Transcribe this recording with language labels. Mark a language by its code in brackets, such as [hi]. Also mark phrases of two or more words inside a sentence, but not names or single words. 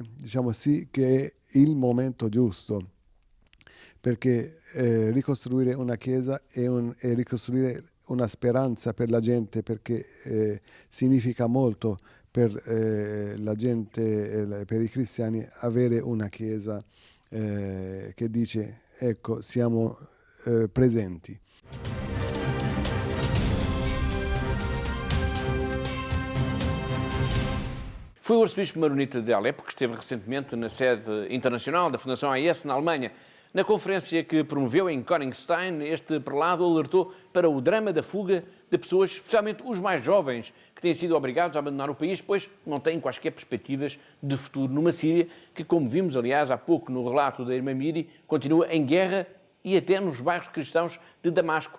[it] Diciamo sì che è il momento giusto, perché ricostruire una chiesa è ricostruire una speranza per la gente, perché significa molto per la gente, per i cristiani, avere una chiesa che dice ecco, siamo presenti. [pt] Foi o arcebispo maronita de Alepo, que esteve recentemente na sede internacional da Fundação AES na Alemanha. Na conferência que promoveu em Koningstein, este prelado alertou para o drama da fuga de pessoas, especialmente os mais jovens, que têm sido obrigados a abandonar o país, pois não têm quaisquer perspectivas de futuro numa Síria que, como vimos, aliás, há pouco no relato da irmã Miri, continua em guerra e até nos bairros cristãos de Damasco.